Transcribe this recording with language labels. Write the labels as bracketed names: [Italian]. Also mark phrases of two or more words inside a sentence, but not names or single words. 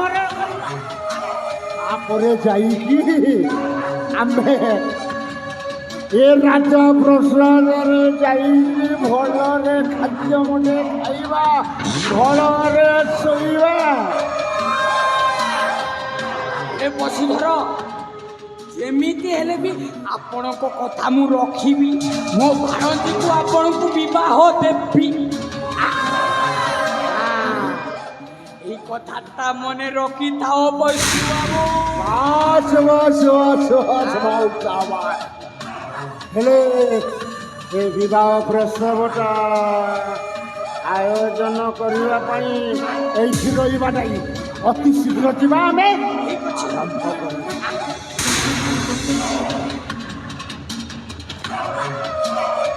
[Odia] ତାପରେ ଯାଇକି ଆମେ ଏ ରାଜ ପ୍ରସାଦରେ ଯାଇକି ଭଲରେ ଖାଦ୍ୟ ମୁଣ୍ଡେ ଖାଇବା, ଭଲରେ ଶୋଇବା। ଏ ବସୁଧର, ଯେମିତି ହେଲେ ବି ଆପଣଙ୍କ କଥା ମୁଁ ରଖିବି। ମୋ ଭାରତୀକୁ ଆପଣଙ୍କୁ ବିବାହ ଦେବି। ଏଇ କଥାଟା ମନେ ରଖିଥାଅ ବୈଶୁ ବାବୁ। ବାସ ବାସ ବାସ ବାସ ବାସ ହେଲେ ଏ ବିବାହ ପ୍ରସ୍ତାବଟା ଆୟୋଜନ କରିବା ପାଇଁ ଏଇଠି ରହିବାଟା ଅତି ଶୀଘ୍ର ଯିବା ଆମେ। ଠିକ ଅଛି। ଆରମ୍ଭ କରିବା।